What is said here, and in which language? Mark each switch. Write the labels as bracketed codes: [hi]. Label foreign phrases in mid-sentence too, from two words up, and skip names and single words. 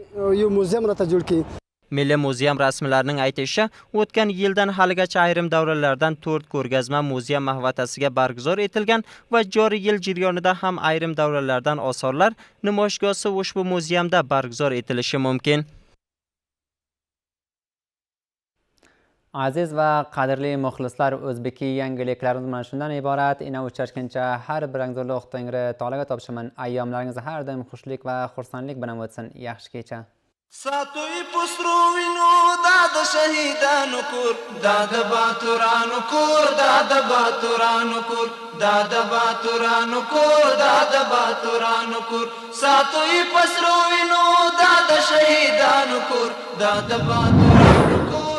[uz] Milliy muzeum rasmiylarining aytishicha, o'tgan yildan haligacha ayrim davralardan 4 ko'rgazma muzeum mahvatasiga barguzor etilgan va joriy yil jarayonida ham ayrim davralardan osarlar namoyishgohi ushbu muzeumda barguzor etilishi mumkin. Aziz va qadrli muxlislar, o'zbeki yangiliklarimiz mana shundan iborat. Ina uchrashguncha har biringiz Tangri taologa topshiman. Ayyomlaringiz har doim xushlik va xursandlik bilan o'tsin. Yaxshi kecha. [ps] ساتوی پسرو وینو داد شهیدانو کور داد باتورانو کور داد باتورانو کور داد باتورانو کور داد باتورانو کور ساتوی پسرو وینو داد شهیدانو کور داد باتورانو